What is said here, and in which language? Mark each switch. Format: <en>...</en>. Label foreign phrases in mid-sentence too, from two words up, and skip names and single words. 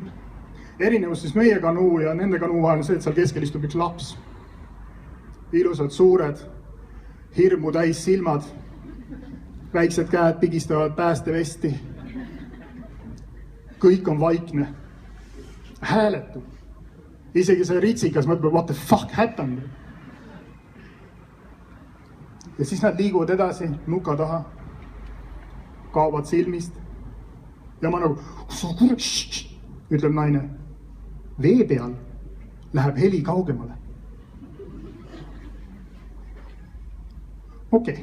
<et>Erinevus siis meie kanuu ja nende kanuu vahel on see, et seal keskel istub üks laps. Ilusad suured, hirmu täis silmad. Väiksed käed pigistavad päästevesti. kõik on vaikne, hääletu. Isegi see ritsikas mõtleb,</et> <en>what the fuck happened?</en> <et>Ja siis nad liiguvad edasi nuka taha, kaovad silmist. Ja ma nagu, ütleb naine, vee peal läheb heli kaugemale. Okei.</et>